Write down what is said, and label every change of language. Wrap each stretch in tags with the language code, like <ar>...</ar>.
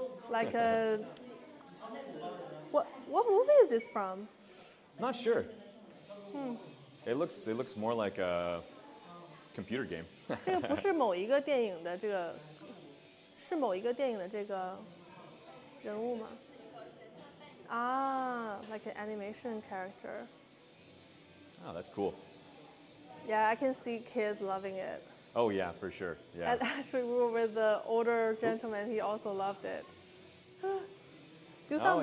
<en>Like a what movie is this from? Not sure. It looks more like a computer game.</en> <zh>这个不是某一个电影的这个，是某一个电影的这个人物吗？</zh> <en>啊 like an animation character. Oh, that's cool. Yeah, I can see kids loving it. Oh yeah, for sure. Yeah. And actually, we were with the older gentleman. He also loved it. Do some</en>